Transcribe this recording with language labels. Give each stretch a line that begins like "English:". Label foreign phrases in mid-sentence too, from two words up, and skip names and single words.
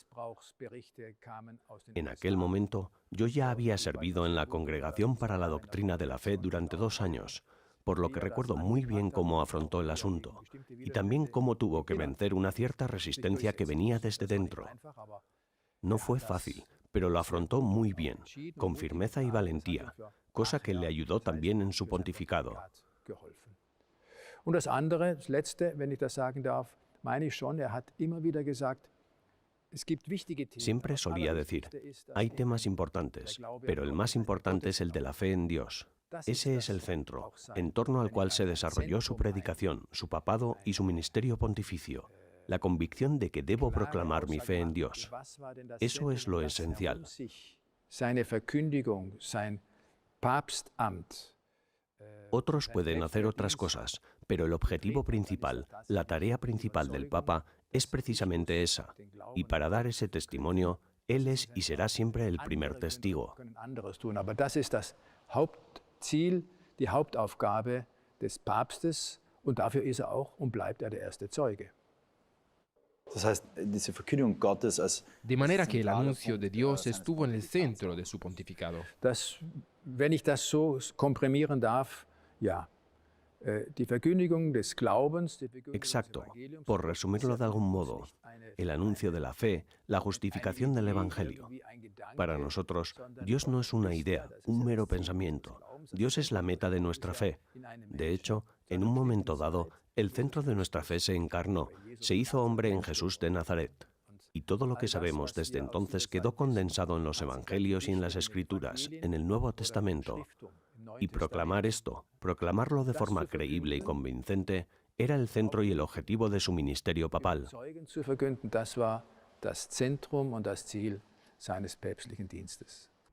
Spanish: En aquel momento, yo ya había servido en la Congregación para la Doctrina de la Fe durante 2 años, por lo que recuerdo muy bien cómo afrontó el asunto, y también cómo tuvo que vencer una cierta resistencia que venía desde dentro. No fue fácil, pero lo afrontó muy bien, con firmeza y valentía, cosa que le ayudó también en su pontificado.
German: Und das andere, das letzte, wenn ich das sagen darf, meine ich schon, hat immer wieder gesagt, es gibt wichtige Themen.
Spanish: Siempre solía decir, hay temas importantes, pero el más importante es el de la fe en Dios. Ese es el centro, en torno al cual se desarrolló su predicación, su papado y su ministerio pontificio. La convicción de que debo proclamar mi fe en Dios. Eso es lo esencial. Otros pueden hacer otras cosas, pero el objetivo principal, la tarea principal del Papa, es precisamente esa. Y para dar ese testimonio, Él es y será siempre el primer testigo.
German: Aber das ist das Hauptziel, die Hauptaufgabe des Papstes und dafür ist auch und bleibt der erste Zeuge. Das heißt, diese Verkündigung Gottes als
Spanish: De manera que el anuncio de Dios estuvo en el centro de su pontificado.
German: Wenn ich das so komprimieren darf, ja. Die Verkündigung des Glaubens, die Verkündigung
Spanish: Exacto.
German: des Evangeliums,
Spanish: Por resumirlo de algún modo, el anuncio de la fe, la justificación del Evangelio. Para nosotros, Dios no es una idea, un mero pensamiento. Dios es la meta de nuestra fe. De hecho, en un momento dado, el centro de nuestra fe se encarnó, se hizo hombre en Jesús de Nazaret. Y todo lo que sabemos desde entonces quedó condensado en los Evangelios y en las Escrituras, en el Nuevo Testamento. Y proclamar esto, proclamarlo de forma creíble y convincente, era el centro y el objetivo de su ministerio papal.
German: Zeugen zu verkünden, das war das Zentrum und das Ziel seines päpstlichen Dienstes.